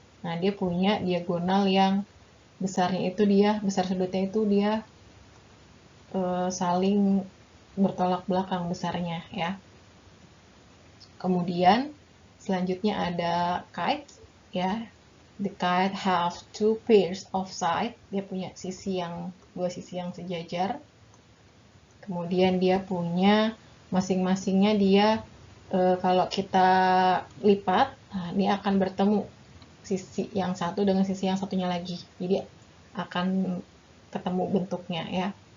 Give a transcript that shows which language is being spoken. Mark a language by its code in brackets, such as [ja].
[id] Nah, dia punya diagonal yang besarnya itu besar sudutnya itu dia saling bertolak belakang besarnya, ya. Kemudian selanjutnya ada kite, ya. [en] The kite have 2 pairs of side. [id] Dia punya dua sisi yang sejajar. Kemudian dia punya masing-masingnya dia kalau kita lipat, nah, dia akan bertemu sisi yang satu dengan sisi yang satunya lagi. Jadi akan ketemu bentuknya, ya.